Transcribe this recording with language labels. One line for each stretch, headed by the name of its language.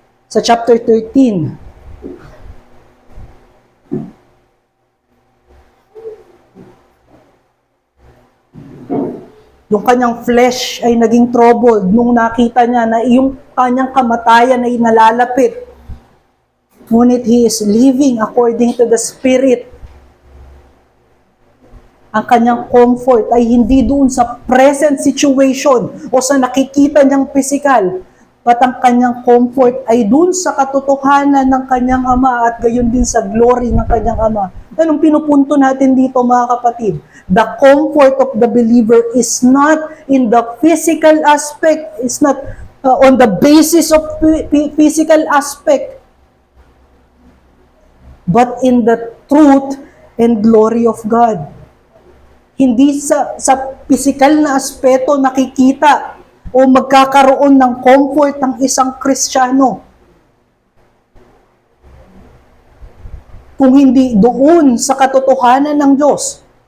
Filipino: Sa chapter 13, yung kanyang flesh ay naging troubled nung nakita niya na yung kanyang kamatayan ay nalalapit.
English: Ngunit he is living according to the Spirit.
Filipino: Ang kanyang comfort ay hindi doon sa present situation o sa nakikita niyang physical, but ang kanyang comfort ay dun sa katotohanan ng kanyang Ama at gayon din sa glory ng kanyang Ama. Anong pinupunto natin dito mga kapatid?
English: The comfort of the believer is not in the physical aspect, it's not on the basis of physical aspect, but in the truth and glory of God.
Filipino: Hindi sa physical na aspeto nakikita o magkakaroon ng comfort ng isang Kristiyano. Kung hindi doon sa katotohanan ng Diyos.